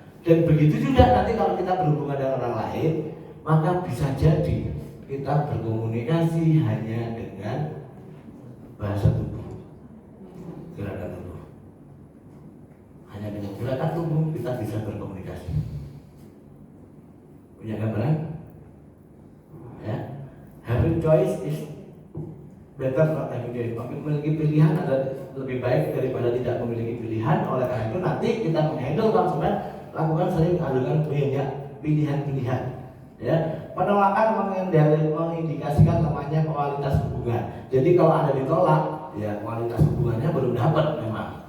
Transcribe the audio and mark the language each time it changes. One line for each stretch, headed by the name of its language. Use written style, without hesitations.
Indonesian: Dan begitu juga nanti kalau kita berhubungan dengan orang lain, maka bisa jadi kita berkomunikasi hanya dengan bahasa tubuh. Gerakan tubuh. Hanya dengan gerakan tubuh kita bisa berkomunikasi. Punya gambaran? Ya.
English: Having choice is better not having choice.
Indonesian: Memiliki pilihan adalah lebih baik daripada tidak memiliki pilihan. Oleh karena itu nanti kita menghandle konsumen, lakukan sering adukan banyak pilihan-pilihan. Ya. Penolakan mengindikasikan lemahnya kualitas hubungan. Jadi kalau Anda ditolak, ya kualitas hubungannya belum dapat memang.